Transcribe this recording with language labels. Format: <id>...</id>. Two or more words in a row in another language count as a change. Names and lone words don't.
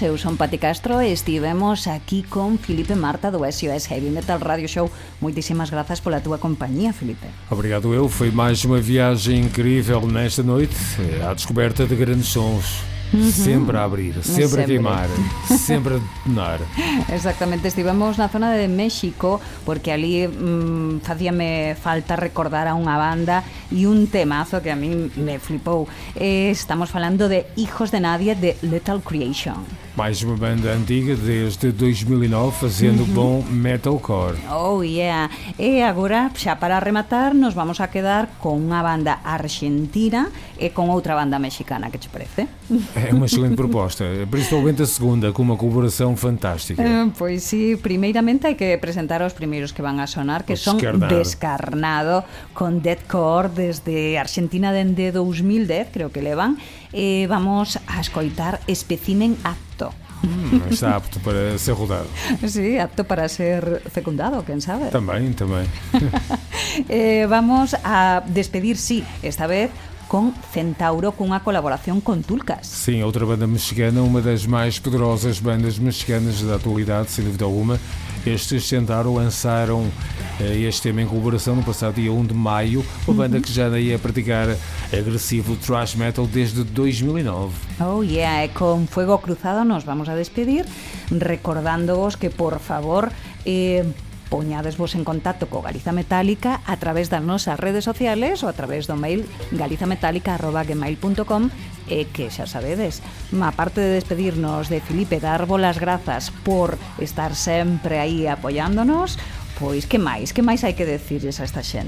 <gl>Eu son Pati Castro e estivemos aquí con Filipe Marta do SOS Heavy Metal Radio Show. Moitísimas grazas pola túa compañía, Filipe.</gl> <pt>Obrigado eu. Foi mais uma viagem incrível nesta noite à descoberta de grandes sons. Sempre a abrir, sempre a queimar, sempre a detonar.</pt> <gl>Exactamente, estivemos na zona de México porque ali facíame falta recordar a unha banda e un temazo que a mí me flipou. Estamos falando de Hijos de Nadie de Lethal Creation.</gl> <pt>Mais uma banda antiga desde 2009 fazendo bom metalcore.</pt> <en>Oh yeah.</en> <gl>E agora, xa para rematar, nos vamos a quedar con unha banda argentina e con outra banda mexicana, que te parece?</gl> <pt>É uma excelente proposta, principalmente a segunda, com uma colaboração fantástica.</pt> <gl>Pois sí, primeiramente hai que presentar os primeiros que van a sonar, que son Descarnado, con deathcore desde Argentina dende 2010, creo que levan, vamos a escoitar Espécimen Apto.</gl> <pt>Está apto para ser rodado.</pt> <gl>Sí, apto para ser fecundado, quen sabe. Tamén. Vamos a despedir, sí, esta vez con Centauro, cunha colaboración con Tulcas.</gl> <pt>Sim, outra banda mexicana, uma das mais poderosas bandas mexicanas da atualidade, sem dúvida alguma. Estes Centauro lançaram este tema em colaboração no passado dia 1 de maio, uma banda que já anda aí a praticar agressivo</pt> <en>thrash metal</en> <pt>desde 2009.</pt> <en>Oh yeah,</en> <gl>e con Fuego Cruzado nos vamos a despedir, recordándoos que, por favor, poñadesvos en contacto co Galiza Metálica a través das nosas redes sociales ou a través do mail galizametálica@gmail.com e que xa sabedes, aparte de despedirnos de Filipe, darvos as grazas por estar sempre aí apoiándonos, pois que máis hai que decirles a esta xente?</gl>